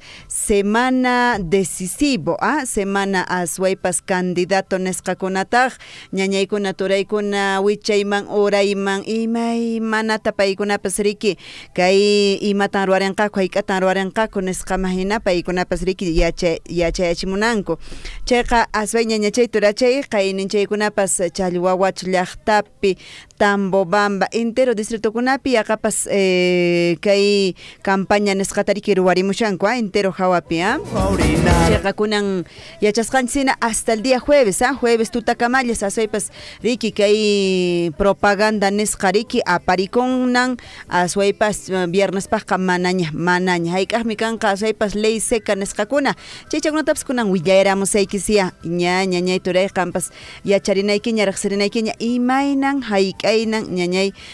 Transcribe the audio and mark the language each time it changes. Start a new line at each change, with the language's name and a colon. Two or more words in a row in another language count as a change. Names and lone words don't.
Spanish: semana decisivo
Quechua: semana aswaypas candidato nisqakunataq ñañaykuna turaykuna wichayman urayman imaymanata paykunapas riki kay imatan ruwarinqaku hayk'atan ruwarinqaku nisqama hina paykunapas riki yachayachimunanku chayqa asway ñañachay turachay qayninchaykunapas challwawachu llaqtapi Tambobamba entero distritokunapi yaqapas kay campaña nisqatariki ruwarimushanku entero hawapi chayqa kunan yachasqanchikna
Spanish: hasta el día jueves jueves
Quechua: tutakamallas aswaypas riki kay propaganda nisqa riki aparikunan aswaypas viernespaqqa manaña hayk'aqmi kanqa aswaypas
Spanish: ley seca
Quechua: nisqakuna chaychakunatapas kunan willayramusaykisiya ñañay turay qampas yacharinaykiña riqsirinaykiña imaynan hayk'aynan ñañay